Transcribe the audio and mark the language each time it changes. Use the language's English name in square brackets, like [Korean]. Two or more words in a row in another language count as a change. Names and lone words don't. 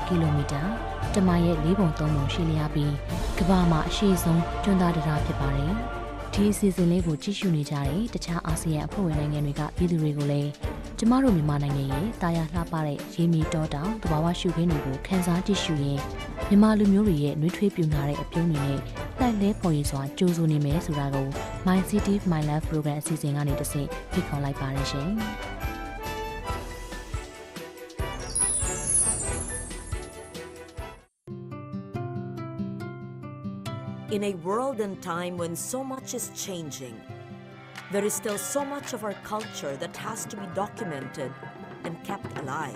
[Burmese] ကီလိုမီတာတမိုင်ရဲ့4ပုံ3ပုံရှိလျားပြီးကမ္ဘာမှာအရှိဆုံးကျွန်းသားတရာဖြစ်ပါတယ်။ဒီအစီအစဉ်လေးကိုကြည့်ရှုနေကြတဲ့တခြားအာဆီယံအဖွဲ့ဝင်နိုင်ငံတွေကပြည်သူတွေကိုလည်းကျမတို့မြန်မာနိုင်ငံရဲ့တာယာလှပတဲ့ရေမီတောတောင်တဘာဝရှုခင်းတွေကိုခန်းစားကြည့်ရှုရင်မြန်မာလူမျိုးတွေရဲ့နှွေးထွေးပြူနာတဲ့အပြုံးတွေနဲ့တိုက်လဲပေါ်ရည်စွာကြိုးစိုးနေမယ်ဆိုတာကို My City My Life Program အစီအစဉ်ကနေတစ်ဆင့်ဖိတ်ခေါ်လိုက်ပါရရှင်။ [English] In a world and time when so much is changing, there is still so much of our culture that has to be documented and kept alive.